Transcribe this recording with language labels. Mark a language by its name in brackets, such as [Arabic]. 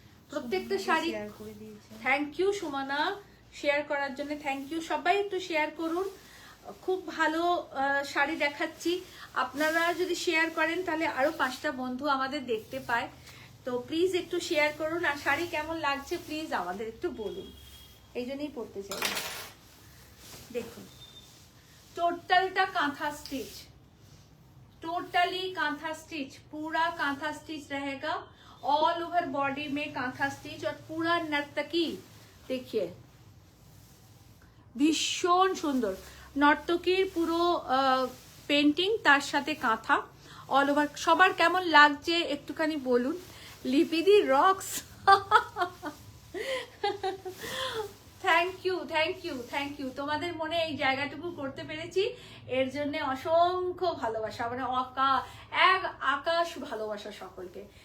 [Bangla] প্রত্যেকটা sari, thank you Sumana share করার জন্য, থ্যাংক ইউ। সবাই একটু শেয়ার করুন, খুব ভালো শাড়ি দেখাচ্ছি। আপনারা যদি শেয়ার করেন তাহলে আরো 5টা বন্ধু আমাদের দেখতে পায়। তো প্লিজ একটু শেয়ার করুন, আর শাড়ি কেমন লাগছে প্লিজ আমাদের একটু বলুন, এই জন্যই পড়তে চাই। দেখুন, টোটালটা [Hindi] kantha stitch, totally kantha stitch, पूरा कांथा स्टिच रहेगा, ऑल ओवर बॉडी में कांथा स्टिच, और पूरा नर्तकी देखिए [Bangla] ভীষণ সুন্দর, নর্তকীর পুরো পেন্টিং, তার সাথে কাঁথা অল ওভার। সবার কেমন লাগছে একটুখানি বলুন। লিপিদি রক্স, থ্যাংক ইউ তোমাদের মনে এই জায়গাটুকু করতে পেরেছি, এর জন্য অসংখ্য ভালোবাসা, মানে এক আকাশ ভালোবাসা সকলকে।